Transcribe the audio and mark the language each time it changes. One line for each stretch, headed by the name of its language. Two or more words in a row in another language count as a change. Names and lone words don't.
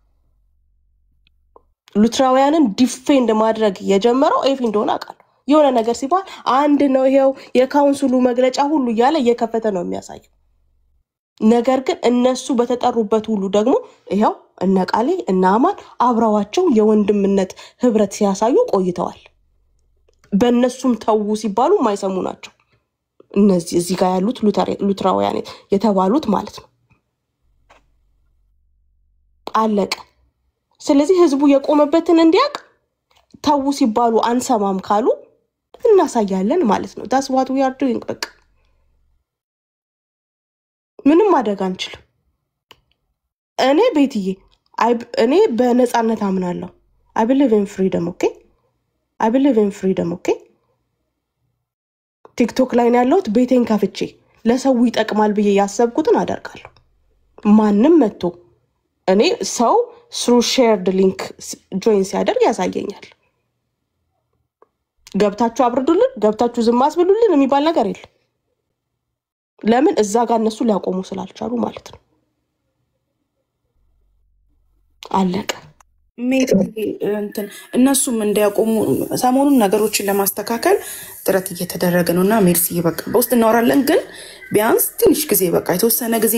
Amharic: ሉትራውያንን ዲፌንድ ማድረግ የጀመረው ኤፊ እንደሆነ አውቃለሁ። የሆነ ነገር ሲባል አንድ ነው ይሄው የካውንስሉ መግለጫ ሁሉ እያለ እየከፈተ ነው የሚያሳየው። ነገር ግን እነሱ በተጠሩበት ሁሉ ደግሞ ይሄው እነ ቃሌ እና አማን አብረዋቸው የወንድምነት ህብረት ሲያሳዩ ቆይተዋል። በእነሱም ተው ሲባሉ ማይሰሙ ናቸው። እነዚህ እዚህ ጋር ያሉት ሉትራውያን የተባሉት ማለት ነው። አለቀ። ስለዚህ ህዝቡ የቆመበትን እንዲያቅ ታው ሲባሉ አንሰማም ካሉ እናሳያለን ማለት ነው።
English: that's what we are doing።
Amharic: በቃ ምንም ማድረግ አንችልም። እኔ ቤትዬ እኔ በነፃነት አምናለሁ።
English: I believe in freedom, okay? I believe in freedom, okay?
Amharic: ቲክቶክ ላይ ነው ያለሁት። ቤቴን ከፍቼ ለሰው ይጠቅማል ብዬ ያሰብኩትን አደርጋለሁ። ማንም መጥቶ እኔ ሰው
English: through shared link join
Amharic: ሲያደርግ ያሳየኛል። ገብታችሁ አብርዱልን፣ ገብታችሁ ዝም አስብሉልን የሚባል ነገር የለም። ለምን እዛ ጋር እነሱ ሊያቆሙ ስላልቻሉ ማለት ነው። አለቀ። እነሱም እንዲያቆሙ ሰሞኑን ነገሮችን ለማስተካከል ጥረት እየተደረገ ነውና ሜርሲ በቃ በውስጥ እናወራለን። ግን ቢያንስ ትንሽ ጊዜ በቃ የተወሰነ ጊዜ